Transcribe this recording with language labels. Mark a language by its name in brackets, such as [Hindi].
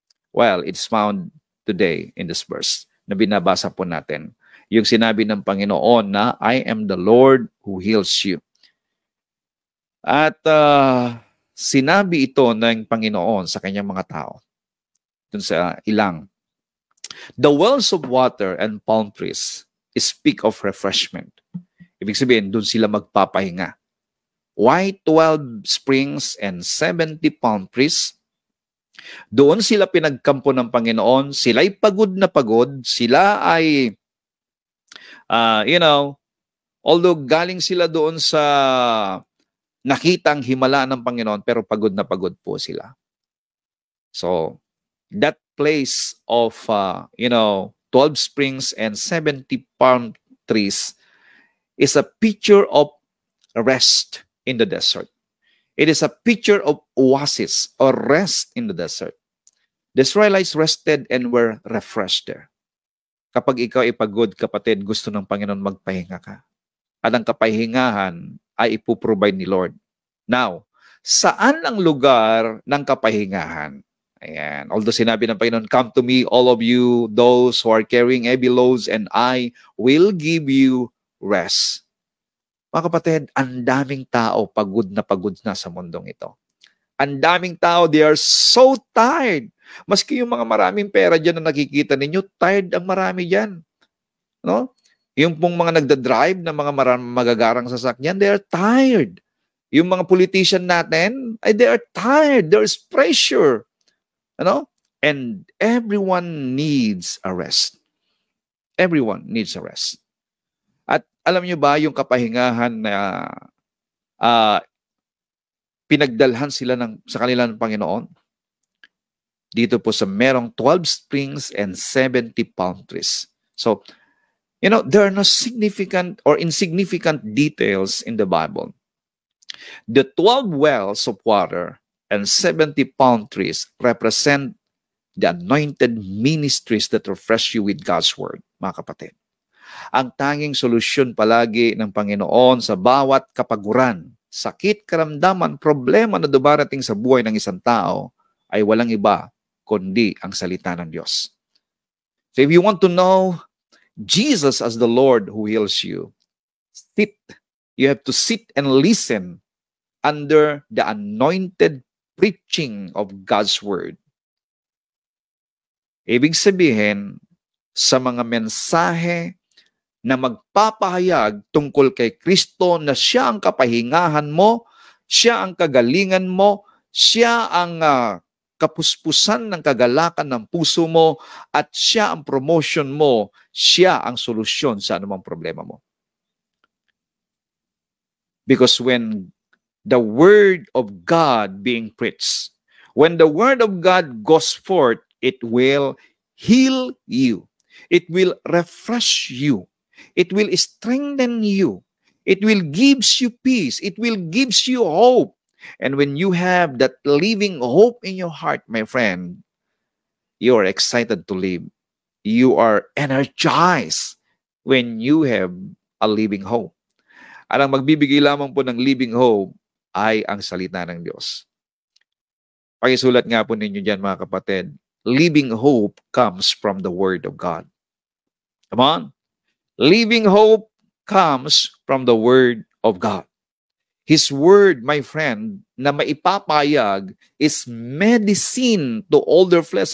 [English] Well, it's found today in this verse [Filipino] na binabasa po natin. Yung sinabi ng Panginoon na, [English] I am the Lord who heals you. [Filipino] At sinabi ito ng Panginoon sa kanyang mga tao. Dun sa ilang. [English] The wells of water and palm trees speak of refreshment. [Filipino] Ibig sabihin, dun sila magpapahinga. [English] Why 12 springs and 70 palm trees? [Filipino] Doon sila pinagkampo ng Panginoon. Sila'y pagod na pagod. Sila ay, although galing sila doon sa nakitang himala ng Panginoon, pero pagod na pagod po sila. [English] So, that place of, 12 springs and 70 palm trees is a picture of rest in the desert. It is a picture of oasis or rest in the desert. The Israelites rested and were refreshed there. [Filipino] Kapag ikaw ay pagod, kapatid, gusto ng Panginoon magpahinga ka. At ang kapahingahan ay ipuprovide ni Lord. Now, saan ang lugar ng kapahingahan? Ayan. [English] Although [Filipino] sinabi ng Panginoon, [English] come to me, all of you, those who are carrying heavy loads, and I will give you rest. [Filipino] Mga kapatid, ang daming tao pagod na sa mundong ito. Ang daming tao, [English] they are so tired. [Filipino] Maski yung mga maraming pera dyan na nakikita ninyo, tired ang marami dyan. No? Yung pong mga nagda-drive na mga magagarang sasakyan, [English] they are tired. [Filipino] Yung mga politician natin, [English] they are tired. There's pressure. And everyone needs a rest. Everyone needs a rest. [Filipino] At alam niyo ba yung kapahingahan na pinagdalhan sila sa kanila ng Panginoon? Dito po sa merong [English] 12 springs and 70 palm trees. So, there are no significant or insignificant details in the Bible. The 12 wells of water and 70 palm trees represent the anointed ministries that refresh you with God's word, [Filipino] mga kapatid. Ang tanging solusyon palagi ng Panginoon sa bawat kapaguran, sakit, karamdaman, problema na dumarating sa buhay ng isang tao ay walang iba kundi ang salita ng Diyos. [English] So if you want to know Jesus as the Lord who heals you, you have to sit and listen under the anointed preaching of God's word. [Filipino] Ibig sabihin, sa mga mensahe na magpapahayag tungkol kay Kristo na siya ang kapahingahan mo, siya ang kagalingan mo, siya ang kapuspusan ng kagalakan ng puso mo, at siya ang promotion mo, siya ang solusyon sa anumang problema mo. [English] Because when the word of God being preached, when the word of God goes forth, it will heal you. It will refresh you. It will strengthen you. It will give you peace. It will give you hope. And when you have that living hope in your heart, my friend, you are excited to live. You are energized when you have a living hope. [Filipino] At ang magbibigay lamang po ng living hope ay ang salita ng Diyos. Pakisulat nga po ninyo dyan mga kapatid. [English] Living hope comes from the Word of God. Come on. Living hope comes from the Word of God. His Word, my friend, [Filipino] na maipapayag [English] is medicine to all their flesh.